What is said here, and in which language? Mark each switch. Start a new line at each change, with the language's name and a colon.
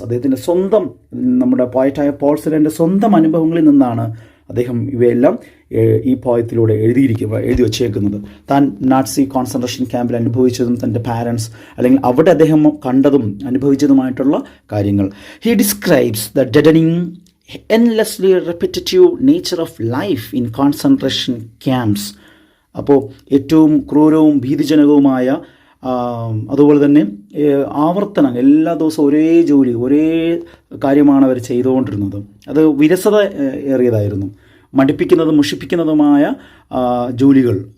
Malayalam: അദ്ദേഹത്തിൻ്റെ സ്വന്തം, നമ്മുടെ പോയറ്റായ പോൾ സിലാൻ്റെ സ്വന്തം അനുഭവങ്ങളിൽ നിന്നാണ് അദ്ദേഹം ഇവയെല്ലാം ഈ പോയത്തിലൂടെ എഴുതി വച്ചേക്കുന്നത്. താൻ നാട്സി കോൺസെൻട്രേഷൻ ക്യാമ്പിൽ അനുഭവിച്ചതും തൻ്റെ പാരൻസ് അല്ലെങ്കിൽ അവിടെ അദ്ദേഹം കണ്ടതും അനുഭവിച്ചതുമായിട്ടുള്ള കാര്യങ്ങൾ.
English: He describes the deadening endlessly repetitive nature of life in concentration camps.
Malayalam: അപ്പോൾ ഏറ്റവും ക്രൂരവും ഭീതിജനകവുമായ, അതുപോലെ തന്നെ ആവർത്തനം, എല്ലാ ദിവസവും ഒരേ ജോലി, ഒരേ കാര്യമാണ് അവർ ചെയ്തുകൊണ്ടിരുന്നത്. അത് വിരസത ഏറിയതായിരുന്നു, മടുപ്പിക്കുന്നതും മുഷിപ്പിക്കുന്നതുമായ ജോലികൾ.